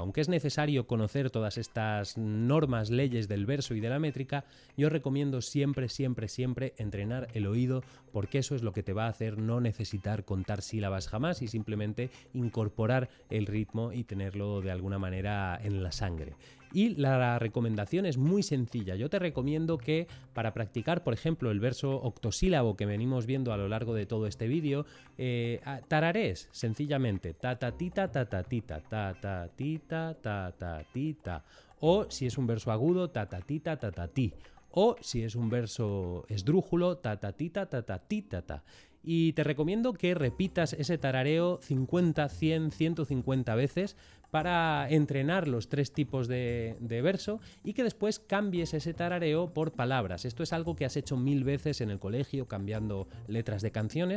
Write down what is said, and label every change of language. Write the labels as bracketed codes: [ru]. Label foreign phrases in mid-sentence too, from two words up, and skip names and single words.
[es] Aunque es necesario conocer todas estas normas, leyes del verso y de la métrica, yo recomiendo siempre entrenar el oído, porque eso es lo que te va a hacer no necesitar contar sílabas jamás y simplemente incorporar el ritmo y tenerlo de alguna manera en la sangre. Y la recomendación es muy sencilla. Yo te recomiendo que para practicar, por ejemplo, el verso octosílabo que venimos viendo a lo largo de todo este vídeo, tararees sencillamente ta-ta-tita, ta-ta-tita, ta-ta-tita, ta-ta-tita. O si es un verso agudo, ta-ta-tita, ta-ta-ti. O si es un verso esdrújulo, ta-ta-tita, ta-ta-ti-ta-ta. Y te recomiendo que repitas ese tarareo 50, 100, 150 veces para entrenar los 3 tipos de verso y que después cambies ese tarareo por palabras. Esto es algo que has hecho 1000 veces en el colegio cambiando letras de canciones.